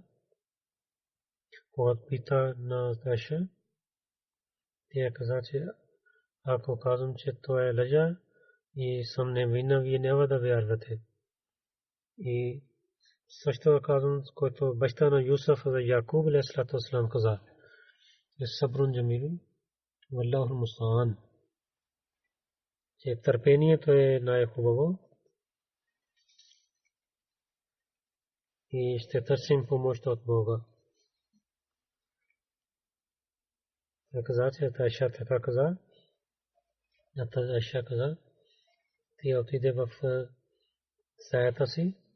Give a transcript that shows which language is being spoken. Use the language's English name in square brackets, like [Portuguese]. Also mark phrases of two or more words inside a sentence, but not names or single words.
[Bulgarian] Когато пита на Айша, тя каза, че ако казвам, че той е лъжа и съм невинна, вие няма да вярвате. И също казвам, който баща на Юсуф за Якуб [Arabic] عليه الصلاة والسلام [Bulgarian] каза, [Arabic] صبر جميل والله المستعان, [Bulgarian] че търпението е най-хубаво. и ще търсим помощ от Бога. Каза, че Айша така каза. Айша каза, тя отиде в стаята си.